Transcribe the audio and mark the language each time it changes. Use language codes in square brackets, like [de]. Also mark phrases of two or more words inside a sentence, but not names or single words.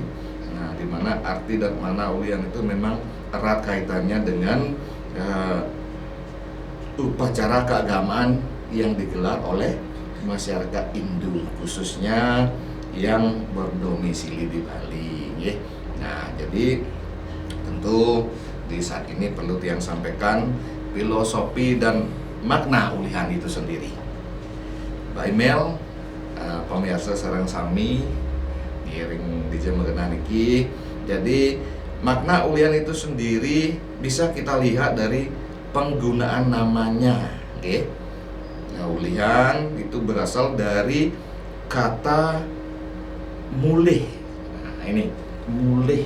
[id] Nah, di mana arti dan makna ulian itu memang erat kaitannya dengan upacara keagamaan yang digelar oleh masyarakat Hindu, khususnya yang berdomisili di Bali ya. Nah, jadi tentu di saat ini perlu yang sampaikan filosofi dan makna ulihan itu sendiri. Mbak Imel, [ban] pemirsa sareng sami diiring di jam niki. [id] Jadi makna ulian itu sendiri bisa kita lihat dari penggunaan namanya, oke? Nah, ulihan itu berasal dari kata mulih. Nah, ini mulih.